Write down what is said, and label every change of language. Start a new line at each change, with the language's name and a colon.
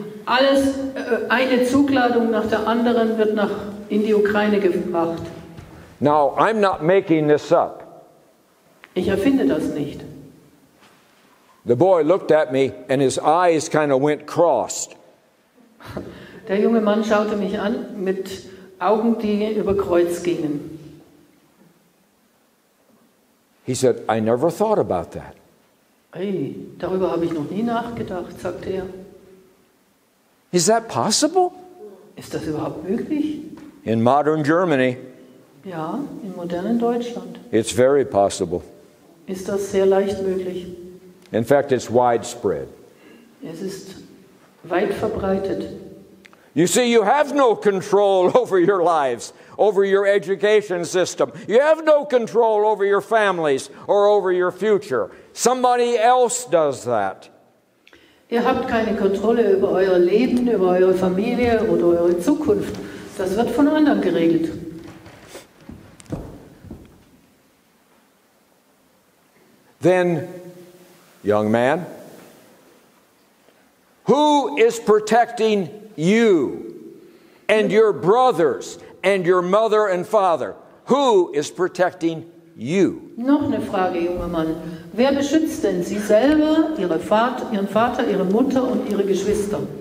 German: Alles, eine Zugladung nach der anderen wird in die Ukraine gebracht.
English: Now, I'm not making this up.
German: Ich erfinde das nicht.
English: The boy looked at me and his eyes kind of went crossed.
German: Der junge Mann schaute mich an mit Augen, die über Kreuz gingen.
English: He said, I never thought about that.
German: Hey, darüber habe ich noch nie nachgedacht, sagte er.
English: Is that possible?
German: Ist das überhaupt möglich?
English: In modern Germany,
German: Ja, im modernen Deutschland
English: it's very possible.
German: ist das sehr leicht möglich.
English: In fact, it's widespread.
German: Es ist weit verbreitet.
English: You see, you have no control over your lives, over your education system. You have no control over your families or over your future. Somebody else does that.
German: Ihr habt keine Kontrolle über euer Leben, über eure Familie oder eure Zukunft. Das wird von anderen geregelt.
English: Then, young man, who is protecting you and your brothers and your mother and father? Who is protecting you?
German: Noch eine Frage, junger Mann. Wer beschützt denn Sie selber, Ihren Vater, Ihre Mutter und Ihre Geschwister?